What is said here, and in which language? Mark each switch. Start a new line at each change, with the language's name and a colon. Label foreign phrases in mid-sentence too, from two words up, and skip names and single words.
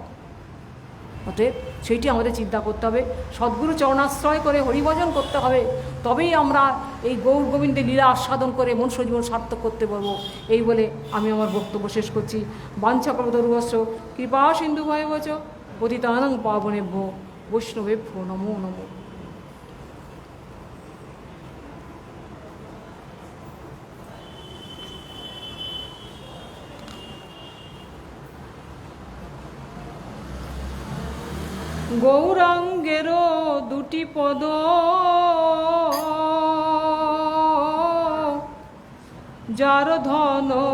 Bangla: অতএব সেইটি আমাদের চিন্তা করতে হবে, সদ্গুরু চরণাশ্রয় করে হরিভজন করতে হবে, তবেই আমরা এই গৌর গোবিন্দের লীলা আস্বাদন করে মনুষ্য জীবন সার্থক করতে পারবো। এই বলে আমি আমার বক্তব্য শেষ করছি।
Sanskrit: বাঞ্ছাকল্পতরুভ্যশ্চ কৃপা সিন্ধু ভয়বচ পতিতানাং পাবনেভ্যো বৈষ্ণবেভ্যো নমো নমো।
Bangla: গৌরাঙ্গেরও দুটি পদ যার ধন